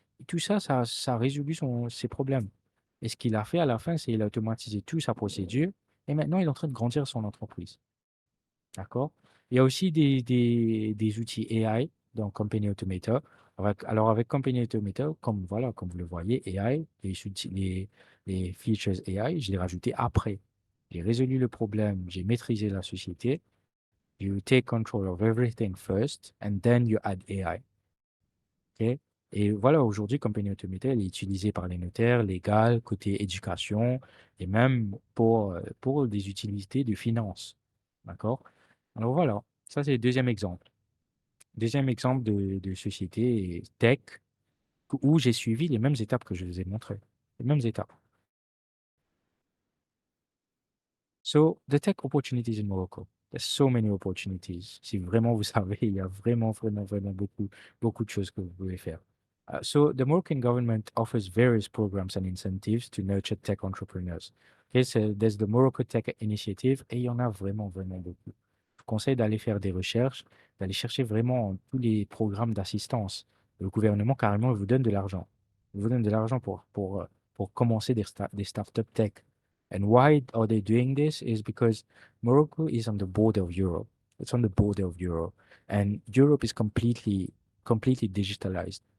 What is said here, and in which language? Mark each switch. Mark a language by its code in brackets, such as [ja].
[fr] Et tout ça, ça a résolu ses problèmes. Et ce qu'il a fait à la fin, c'est qu'il a automatisé toute sa procédure et maintenant, il est en train de grandir son entreprise. D'accord? Il y a aussi des outils AI dans Company Automator. Alors, avec Company Automator, comme vous le voyez, AI, les features AI, je l'ai rajouté après. J'ai résolu le problème, j'ai maîtrisé la société. [en] You take control of everything first, and then you add AI. OK? [fr] Et voilà, aujourd'hui, Company Automator, elle est utilisée par les notaires, légal, côté éducation, et même pour des utilités de finance. D'accord? Alors voilà, ça c'est le deuxième exemple. Deuxième exemple de société tech où j'ai suivi les mêmes étapes que je vous ai montrées. Les mêmes étapes. [en] So, the tech opportunities in Morocco. There's so many opportunities. [fr] Si vraiment vous savez, il y a vraiment, vraiment, vraiment beaucoup de choses que vous pouvez faire. [en] So, the Moroccan government offers various programs and incentives to nurture tech entrepreneurs. Okay, so there's the Morocco Tech Initiative [fr] et il y en a vraiment, vraiment beaucoup. Je vous conseille d'aller faire des recherches, d'aller chercher vraiment tous les programmes d'assistance. Le gouvernement, carrément, il vous donne de l'argent. Il vous donne de l'argent pour commencer des startups tech. [en] And why are they doing this? Is because Morocco is on the border of Europe. It's on the border of Europe, and Europe is completely digitalized.